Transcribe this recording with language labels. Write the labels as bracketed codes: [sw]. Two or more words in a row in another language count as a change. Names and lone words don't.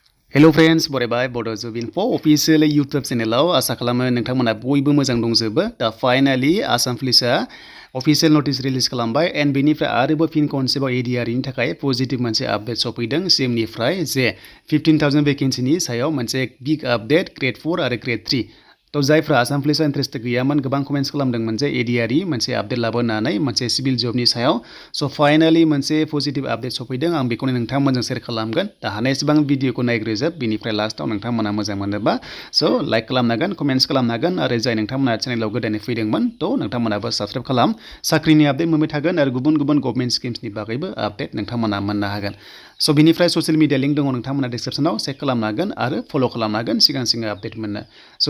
[brx] Hello friends, बरायबाय Bodo Gr.4 official YouTube channel आसा खालामो नोंथांमोना बयबो मोजां दंजोबो दा फाइनाली आसाम पुलिसा [en] official notice release [brx] खालामबाय एन्ड बेनिफ्राय आरोबाव फिन खनसेबाव ADRE नि थाखाय पजिटिभ मोनसे आपडेट सफैदों सिमनिफ्राय जे 15,000 भेकेन्सिनि सायाव मोनसे बिग आपडेट ग्रेड 4 आरो ग्रेड 3 तो जायफ्रा आसाम पुलिसाव इन्ट्रेस्टेड गैयामोन गोबां कमेन्ट्स खालामदोंमोन जे ADRE मोनसे आपडेट लाबोनानै मोनसे [en] civil job [brx] सायाव सो फाइनाली मोनसे पजिटिभ आपडेट सफैदों आं बेखौनो नोंथांमोनजों शेयार खालामगोन दा हानायसेबां भिडिअखौ नायग्रोजोब बिनिफ्राय लास्टआव नोंथांमोना मोजां मोनोबा सो लाइक खालामनो हागोन कमेन्ट्स खालामनो हागोन आरो जाय नोंथांमोना चेनेलाव गोदानै फैदोंमोन तो नोंथांमोनाबो साबस्क्राइब खालाम साख्रिनि आपडेट मोनबाय थागोन आरो गुबुन गुबुन [en] government schemes [brx] बागैबो आपडेट नोंथांमोना मोननो हागोन सो बिनिफ्राय [en] social media [brx] लिंक दङ नोंथांमोना डिस्क्रिप्शनाव चेक खालामनो हागोन आरो फलो खालामनो हागोन सिगां सिगां आपडेट मोननो सो